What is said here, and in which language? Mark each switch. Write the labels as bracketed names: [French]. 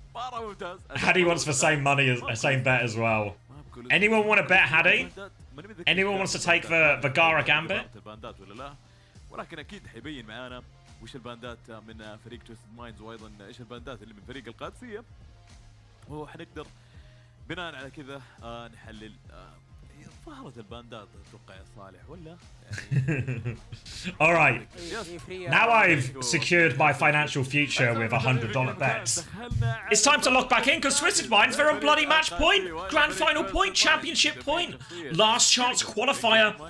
[English] Haddy wants the same money as same bet as well. Anyone want to bet Haddy? Anyone wants to take the Gara Gambit? [Arabic] ولكن اكيد حيبين معانا وش الباندات من فريق تويستد مايندز وايضا ايش الباندات اللي من فريق القادسيه وحنقدر بناء على كذا نحلل ظهرت الباندات اتوقع يا صالح ولا [English] All right. Now I've secured my financial future with $100 bets. It's time to lock back in because Twisted Minds, they're on bloody match point, grand final point, championship point, last chance qualifier.